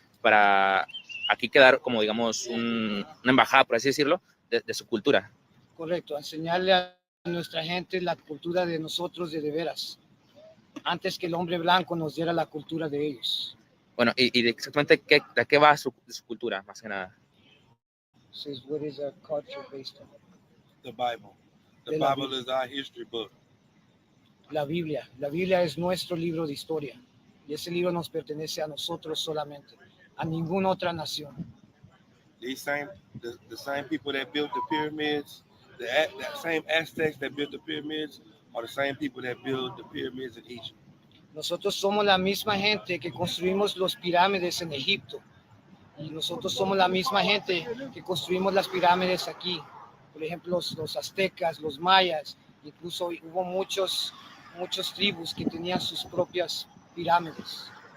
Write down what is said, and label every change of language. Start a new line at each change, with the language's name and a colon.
Spanish: Para aquí quedar como, digamos, una embajada, por así decirlo, de su cultura. Correcto, enseñarle a nuestra gente la cultura de nosotros de veras, antes que el hombre blanco nos diera la cultura de ellos. Bueno, y exactamente de qué va su cultura, más que nada.
English: Says, what is our culture based on? The Bible. The Bible is our history book.
Spanish: La Biblia es nuestro libro de historia y ese libro nos pertenece a nosotros solamente, a ninguna otra nación.
English: The same people that built the pyramids, that same Aztecs that built the pyramids, are the same people that built the pyramids in Egypt.
Spanish: Nosotros somos la misma gente que construimos los pirámides en Egipto y nosotros somos la misma gente que construimos las pirámides aquí. Por ejemplo, los aztecas, los mayas, incluso hubo muchos tribus que tenían sus propias pirámides.